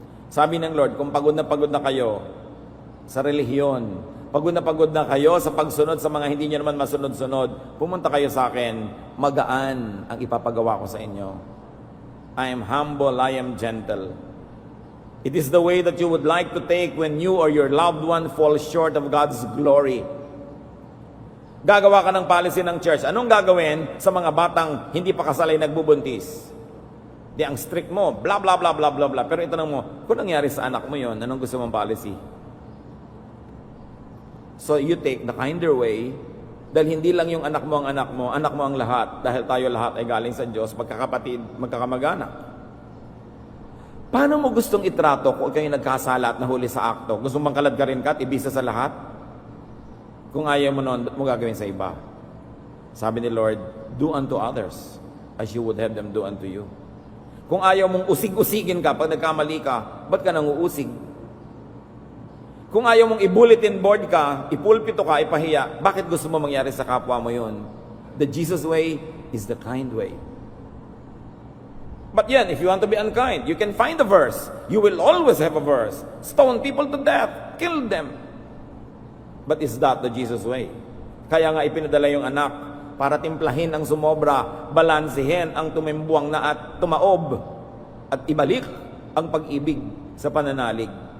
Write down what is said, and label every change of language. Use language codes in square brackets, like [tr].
[tl] Sabi ng Lord, kung pagod na kayo sa relihiyon, pagod na kayo sa pagsunod sa mga hindi nyo naman masunod-sunod, pumunta kayo sa akin, magaan ang ipapagawa ko sa inyo. [en] I am humble, I am gentle. It is the way that you would like to take when you or your loved one fall short of God's glory. [tl] Gagawa ka ng policy ng church. Anong gagawin sa mga batang hindi pa kasal ay nagbubuntis? Di ang strict mo, blah, blah, blah, blah, blah, blah. Pero itanong mo, kung nangyari sa anak mo yon, anong gusto mong policy? [en] So you take the kinder way, [tl] dahil hindi lang yung anak mo ang lahat, dahil tayo lahat ay galing sa Diyos, magkakapatid, magkakamag-anak. Paano mo gustong itrato kung kayo nagkasala at nahuli sa akto? Gusto mong kalad ka rin ka at ibisa sa lahat? Kung ayaw mo noon, mo gagawin sa iba. Sabi ni Lord, [en] do unto others as you would have them do unto you. [tl] Kung ayaw mong usig-usigin ka pag nagkamali ka, ba't ka nang uusig? Kung ayaw mong i-bulletin board ka, ipulpito ka, ipahiya, bakit gusto mo mangyari sa kapwa mo yun? [en] The Jesus way is the kind way. But yan, if you want to be unkind, you can find a verse. You will always have a verse. Stone people to death. Kill them. But is that the Jesus way? [tl] Kaya nga ipinadala yung anak para timplahin ang sumobra, balansehin ang tumimbuang na at tumaob, at ibalik ang pag-ibig sa pananalig.